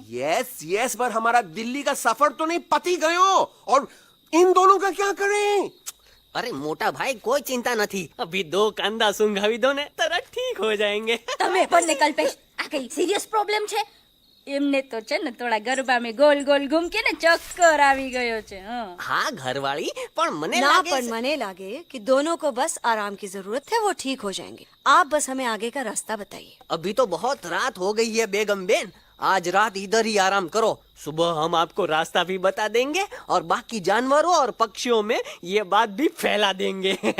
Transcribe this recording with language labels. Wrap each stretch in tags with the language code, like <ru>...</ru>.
<hi>Yes yes, पर हमारा दिल्ली का सफर तो नहीं पति गयो. और इन दोनों का क्या करें? अरे मोटा भाई कोई चिंता नहीं, अभी 2 कांदा सुंघावी दो ने तरह ठीक हो जाएंगे.</hi> <gu>તમે પણ ને કલ્પેશ આ કઈ સિરિયસ પ્રોબ્લેમ છે? એમને તો છે ને થોડા ગરબામાં ગોલ ગોલ ઘૂમકે ને ચક્કર આવી ગયો છે.</gu> <hi>हाँ घरवाली, पर मने ना लागे पर मने लागे कि दोनों को बस आराम की जरूरत है, वो ठीक हो जाएंगे. आप बस हमें आगे का रास्ता बताइए. अभी तो बहुत रात हो गई है बेगम बेन, आज रात इधर ही आराम करो. सुबह हम आपको रास्ता भी बता देंगे और बाकी जानवरों और पक्षियों में ये बात भी फैला देंगे.</hi>